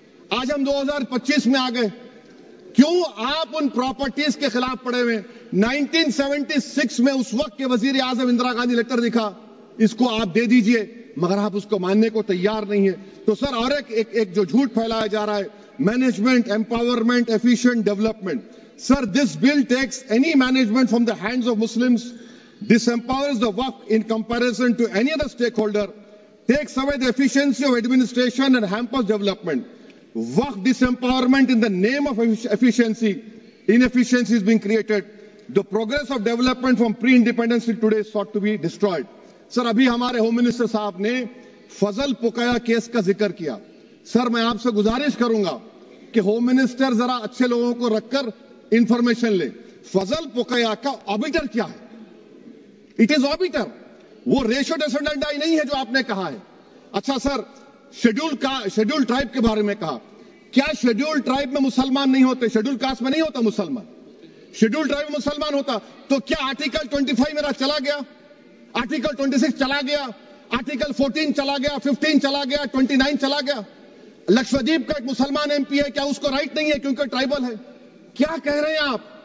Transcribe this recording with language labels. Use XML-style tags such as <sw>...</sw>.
<ur>آج ہم 2025 میں آ گئے. کیوں آپ ان پراپرٹیز کے خلاف پڑے ہوئے؟ 1976 میں اس وقت کے وزیر اعظم اندرا گاندھی لیٹر لکھا، اس کو آپ دے دیجئے، مگر آپ اس کو ماننے کو تیار نہیں ہے. تو سر اور ایک جو جھوٹ پھیلایا جا رہا ہے، management empowerment efficient development.</ur> <en>Sir this bill takes any management from the hands of Muslims, disempowers the Waqf in comparison to any other stakeholder, takes away the efficiency of administration and hampers development. Waqf disempowerment in the name of efficiency, inefficiency is being created. The progress of development from pre-independence till today is sought to be destroyed.</en> <ur>سر ابھی ہمارے home minister صاحب نے فضل پوکیا case کا ذکر کیا. سر میں آپ سے گزارش کروں گا کہ ہوم منسٹر ذرا اچھے لوگوں کو رکھ کر انفارمیشن لے. فضل پوکیا کا آبیٹر کیا ہے؟</ur> <en>It is obiter.</en> <ur>وہ ریشو ڈیسنڈنٹ نہیں ہے جو آپ نے کہا ہے. اچھا سر شیڈول ٹرائب کے بارے میں کہا، کیا شیڈول ٹرائب میں مسلمان نہیں ہوتے؟ شیڈول کاسٹ میں نہیں ہوتا مسلمان؟ شیڈول ٹرائب میں مسلمان ہوتا تو کیا آرٹیکل 25 میرا چلا گیا، آرٹیکل 26 چلا گیا، آرٹیکل 14 چلا گیا، 15 چلا گیا، 29 چلا گیا؟ لکشدیپ کا ایک مسلمان ایم پی ہے، کیا اس کو رائٹ نہیں ہے کیونکہ ٹرائبل ہے؟ کیا کہہ رہے ہیں آپ؟</ur>